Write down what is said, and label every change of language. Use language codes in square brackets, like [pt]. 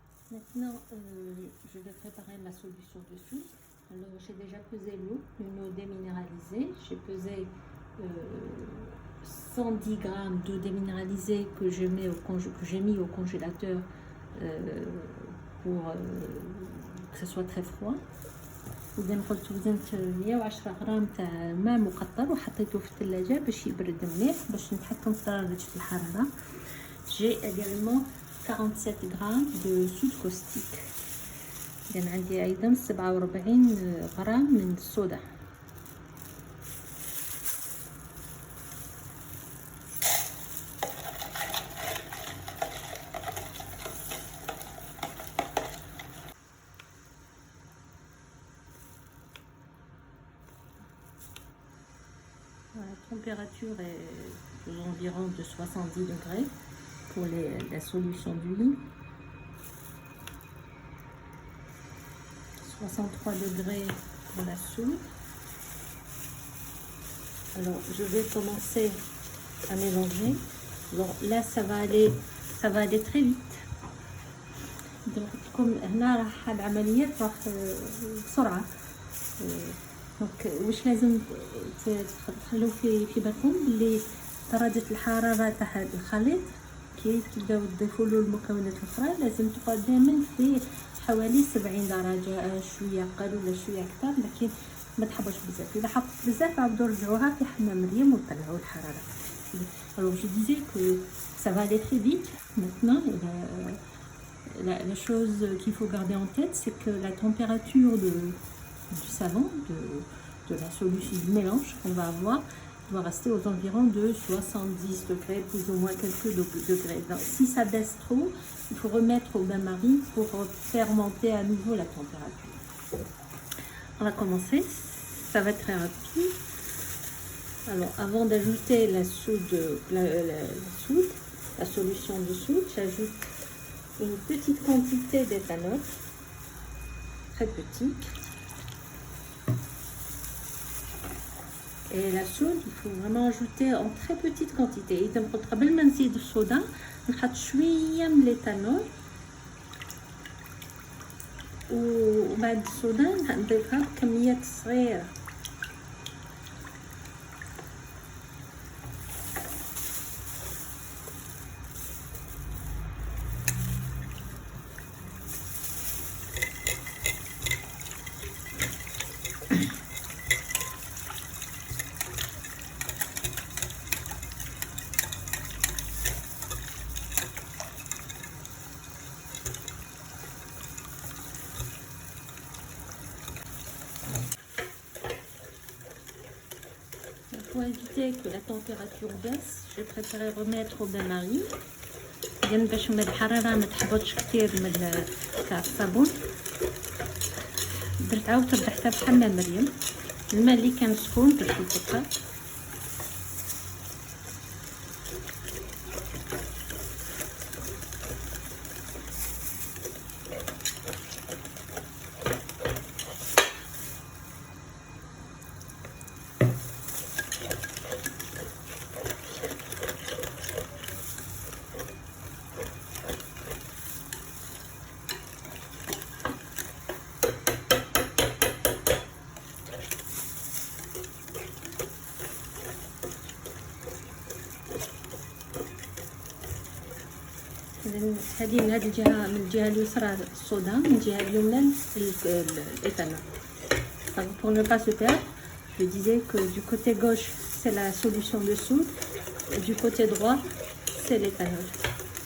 [fr] Maintenant, je vais préparer ma solution de soude. Alors, j'ai déjà pesé l'eau, une eau déminéralisée. J'ai pesé 110 grammes d'eau déminéralisée que j'ai mis au congélateur pour que ce soit très froid. [ar] إذا قلت وزنت 110 غرام تاع ماء مقطر وحطيته في الثلاجة باش يبرد مليح باش نتحكم في درجة الحرارة. [fr] J'ai également 47 grammes de soude caustique. [ar] إذا عندي أيضا 47 غرام من الصودا. [fr] La température est aux environs de 70 degrés pour la solution d'huile. 63 degrés pour la soude. Alors je vais commencer à mélanger. Alors là ça va aller très vite. Donc comme [ar] هنا راح العملية راح بسرعة. دونك واش لازم تخلوا في بالكم اللي درجة الحرارة تاع الخليط كي تبداو تضيفوا له المكونات الأخرى لازم تبقى دائما في حوالي 70 درجة، شوية أقل ولا شوية أكثر، لكن ما تحبوش بزاف. إذا حطت بزاف عاودوا رجعوها في حمام مريم وطلعوا الحرارة. [fr] Alors je disais que ça va aller très vite. Maintenant, la chose qu'il faut garder en tête, c'est que la température du savon, de la solution, du mélange qu'on va avoir, doit rester aux environs de 70 degrés, plus ou moins quelques degrés. Donc, si ça baisse trop, il faut remettre au bain-marie pour faire monter à nouveau la température. On va commencer, ça va être très rapide. Alors, avant d'ajouter la solution de soude, j'ajoute une petite quantité d'éthanol, très petite. Et la soude, il faut vraiment ajouter en très petite quantité. [ar] إذا قبل ما نزيد الصودا نحط شوية من الإيثانول وبعد الصودا نضيفها بكميات صغيرة. [fr] Pour éviter que la température baisse, j'ai préféré remettre au bain-marie. [ar] باش الحرارة ما تحبطش كتير من تاع الصابون. درت عاود ربحتها في حمام مريم. الماء اللي كان سخون درتو فوقها. هذه من هذه الجهه، من الجهه اليسرى الصودا، من الجهه اليمنى الإيثانول. [fr] Pour ne pas se perdre, je disais que du côté gauche c'est la solution de soude et du côté droit c'est l'éthanol.